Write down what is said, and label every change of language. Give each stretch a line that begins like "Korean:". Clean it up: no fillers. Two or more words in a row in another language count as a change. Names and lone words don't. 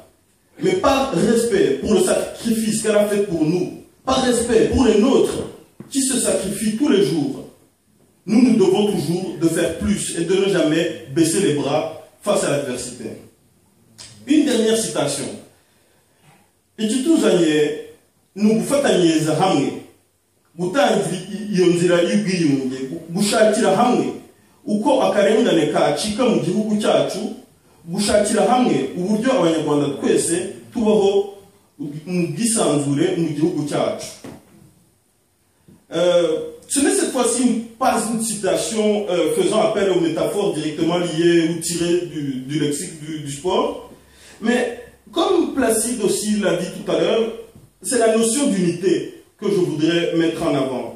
French: Mais par respect pour le sacrifice qu'elle a fait pour nous, par respect pour les nôtres qui se sacrifient tous les jours, nous devons toujours de faire plus et de ne jamais baisser les bras face à l'adversité. Une dernière citation.
Kinyarwanda: Ichituzanye nugufatanye hamwe gutangira iyo nzira y'ubwiyunge gushakira hamwe uko akarengane kacika mu gihugu cyacu gushakira hamwe uburyo abanyarwanda twese tubaho mu bwisanzure mu gihugu cyacu.
French: Ce n'est cette fois-ci pas une citation faisant appel aux métaphores directement liées ou tirées du lexique du sport, mais comme Placide aussi l'a dit tout à l'heure, c'est la notion d'unité que je voudrais mettre en avant.